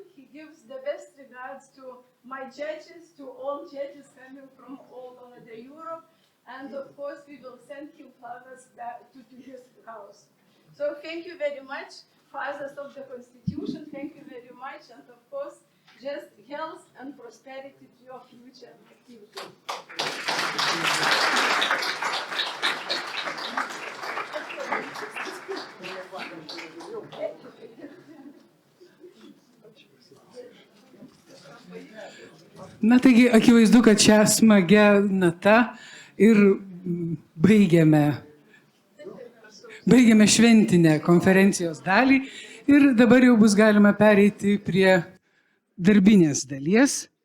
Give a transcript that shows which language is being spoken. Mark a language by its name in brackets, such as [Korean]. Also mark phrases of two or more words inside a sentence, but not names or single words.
[English] He gives the best regards to my judges, to all judges coming from all over the Europe, and of course we will send him flowers back to his house. So thank you very much, fathers of the Constitution, thank you very much, and of course, just health and prosperity to your future activity. [Lithuanian] Na taigi, akivaizdu, kad šią smagią natą ir baigiame šventinę konferencijos dalį ir dabar jau bus galima pereiti prie darbinės dalies.